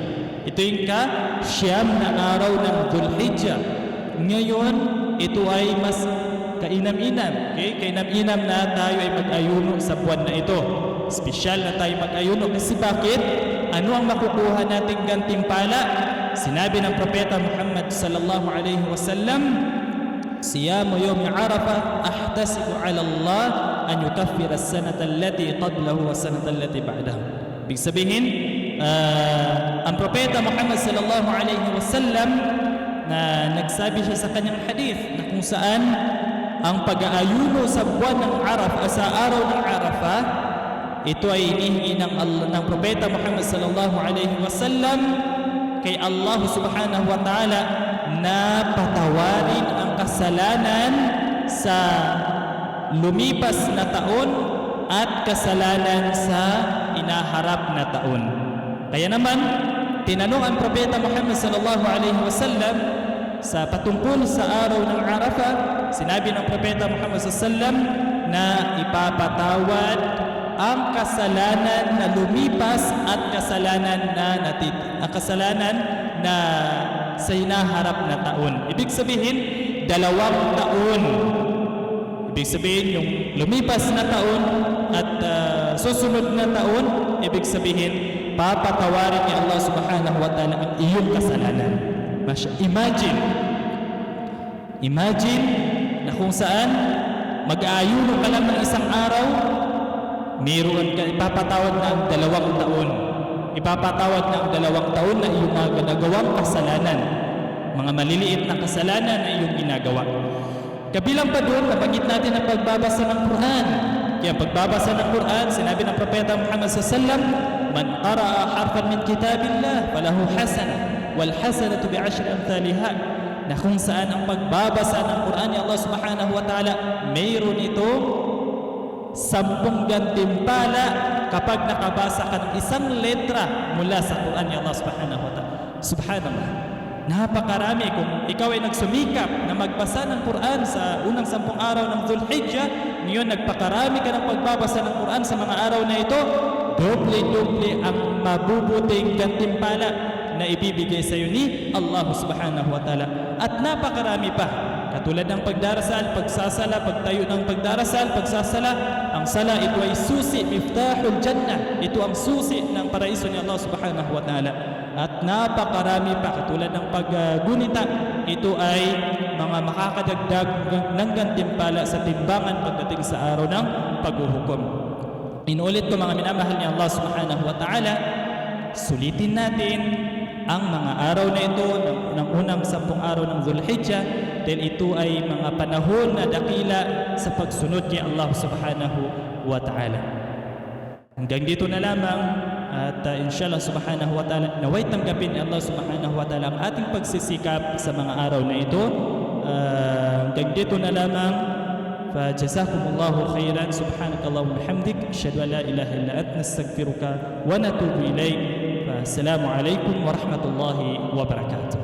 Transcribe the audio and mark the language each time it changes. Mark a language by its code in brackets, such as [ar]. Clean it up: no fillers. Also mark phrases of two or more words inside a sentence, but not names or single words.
[tl] Ito yung ka-siyam na araw ng Dhul-Hijjah. Ngayon, ito ay mas kainam-inam. Okay? Kainam-inam na tayo ay mag-ayuno sa buwan na ito. Espesyal na tayo mag-ayuno. Kasi bakit? Ano ang makukuha nating gantimpala? Sinabi ng Propeta Muhammad [ar] صلى الله عليه وسلم صيام يوم عرفة أحتسب على الله أن يكفر السنة التي قبله والسنة التي بعده. [tl] Ibig sabihin, ang Propeta Muhammad [ar] صلى الله عليه وسلم [tl] na nagsabi siya sa kanyang hadith na kung saan ang pag-aayuno sa buwan ng Arafah, sa araw ng Arafah, ito ay inihingi ng Propeta Muhammad [ar] صلى الله عليه وسلم [tl] kay [ar] الله سبحانه وتعالى [tl] na patawarin ang kasalanan sa lumipas na taon at kasalanan sa inaharap na taon. Kaya naman, tinanong ang Propeta Muhammad [ar] صلى الله عليه وسلم [tl] sa patungkol sa araw ng Arafah, sinabi ng Propeta Muhammad [ar] صلى الله عليه وسلم [tl] na ipapatawad ang kasalanan na lumipas at kasalanan na sa hinaharap na taon. Ibig sabihin, 2 taon. Ibig sabihin, yung lumipas na taon at susunod na taon, ibig sabihin, papatawarin ni [ar] الله سبحانه وتعالى [tl] ang iyong kasalanan. Imagine na kung saan mag-aayuno ka lang ng isang araw, mayroon ka, ipapatawad na ang 2 taon. Ipapatawad na ang 2 taon na iyong nagawang kasalanan. Mga maliliit na kasalanan na iyong ginagawa. Kabilang pa doon, nabanggit natin ang pagbabasa ng Quran. Kaya pagbabasa ng Quran, sinabi ng Propeta Muhammad [ar] صلى الله عليه وسلم من قرأ حرفا من كتاب الله فله حسنة والحسنة بعشر أمثالها. [tl] Na kung saan ang pagbabasa ng Quran ni [ar] الله سبحانه وتعالى, [tl] mayroon ito 10 gantimpala kapag nakabasa ka ng isang letra mula sa Quran ni [ar] الله سبحانه وتعالى. [tl] Subhanallah. Napakarami. Kung ikaw ay nagsumikap na magbasa ng Quran sa unang 10 araw ng Dhul-Hijjah, ngayon nagpakarami ka ng pagbabasa ng Quran sa mga araw na ito, doble-doble ang mabubuting gantimpala na ibibigay sa iyo ni [ar] الله سبحانه وتعالى. [tl] At napakarami pa. Katulad ng pagdarasal, pagsasala, pagtayo ng pagdarasal, pagsasala. Ang sala, ito ay susi, [ar] مفتاح الجنة. [tl] Ito ang susi ng paraiso ni [ar] الله سبحانه وتعالى. [tl] At napakarami pa, katulad ng paggunita, ito ay mga makakadagdag ng gantimpala sa timbangan pagdating sa araw ng paghuhukom. Inuulit ko mga minamahal ni [ar] الله سبحانه وتعالى, [tl] sulitin natin ang mga araw na ito ng unang 10 araw ng Dhul-Hijjah dahil ito ay mga panahon na dakila sa pagsunod kay [ar] الله سبحانه وتعالى. [tl] Hanggang dito na lamang at [ar] إن شاء الله سبحانه وتعالى [tl] naway tanggapin ni [ar] الله سبحانه وتعالى [tl] ang ating pagsisikap sa mga araw na ito. Hanggang dito na lamang. [ar] فجزاكم الله خيرا. سبحانك اللهم وبحمدك أشهد أن لا إله إلا أنت أستغفرك ونتوب إليك. السلام عليكم ورحمة الله وبركاته.